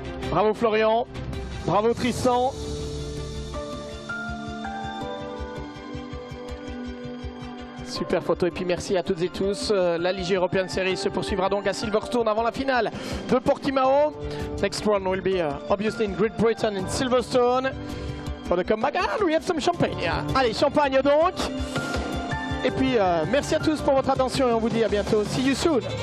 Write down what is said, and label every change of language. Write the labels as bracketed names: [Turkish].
[French] Bravo Florian, bravo Tristan. Super photo et puis merci à toutes et tous. La Ligier European Series se poursuivra donc à Silverstone avant la finale de Portimao. [English] Next one will be obviously in Great Britain in Silverstone for the comeback. And we have some champagne. Yeah. [French] Allez, champagne donc. Et puis merci à tous pour votre attention et on vous dit à bientôt. [English] See you soon.